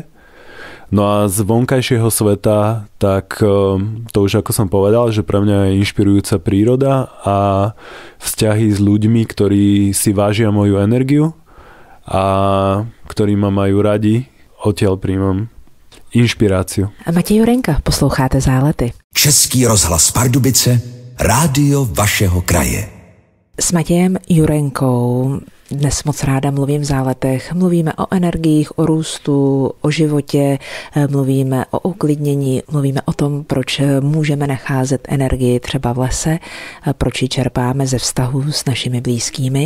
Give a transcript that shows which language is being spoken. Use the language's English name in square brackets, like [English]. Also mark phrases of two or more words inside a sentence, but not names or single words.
[Slovak] No a z vonkajšieho sveta, tak to už ako som povedal, že pre mňa je inšpirujúca príroda a vzťahy s ľuďmi, ktorí si vážia moju energiu a ktorí ma majú radi, odtiaľ príjmam inšpiráciu. [Czech] A Matěj Jurenka, posloucháte Zálety. Český rozhlas Pardubice, rádio vašeho kraje. S Matějem Jurenkou dnes moc ráda mluvím v Záletech. Mluvíme o energiích, o růstu, o životě, mluvíme o uklidnění, mluvíme o tom, proč můžeme nacházet energii třeba v lese, proč ji čerpáme ze vztahu s našimi blízkými.